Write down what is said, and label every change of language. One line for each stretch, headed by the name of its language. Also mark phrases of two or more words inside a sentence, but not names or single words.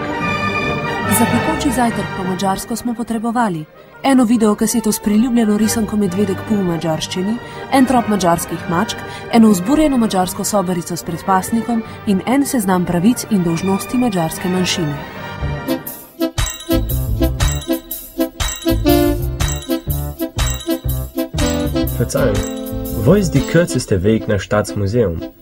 Slovenian: Za pekoči zajtrk po madžarsko smo potrebovali eno videokaseto s priljubljeno risanko Medvedek Pu v madžarščini, en trop madžarskih mačk, eno vzburjeno madžarsko sobarico s predpasnikom in en seznam pravic in dolžnosti madžarske manjšine.
German: Verzeihung, wo ist die kürzeste Weg nach Staatsmuseum?